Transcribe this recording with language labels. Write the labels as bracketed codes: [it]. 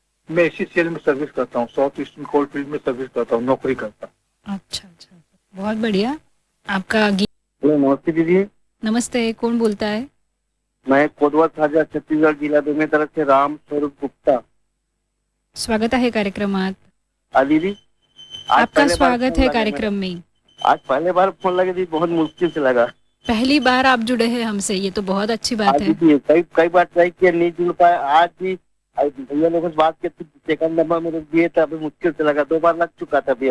[hi] मैं इसी सेल में सर्विस करता हूँ, साउथ ईस्टर्न कोल फील्ड में सर्विस करता हूँ, नौकरी करता हूँ। अच्छा अच्छा, बहुत बढ़िया। आपका हेलो, नमस्ते दीदी। नमस्ते, कौन बोलता है? मैं कोटवा साझा छत्तीसगढ़ जिला में तरफ से राम स्वरूप गुप्ता। [mr] स्वागत आहे कार्यक्रमात। [hi] दीदी, आपका स्वागत है कार्यक्रम में। आज पहले बार फोन लगे थी, बहुत मुश्किल से लगा। पहली बार आप जुड़े हैं हमसे, ये तो बहुत अच्छी बात है। कई बार ट्राई किया, नहीं जुड़ पाए। आज भी भैया लोगों से बात करते, सेकंड नंबर में दिए थे, अभी मुश्किल से लगा, 2 बार लग चुका था अभी।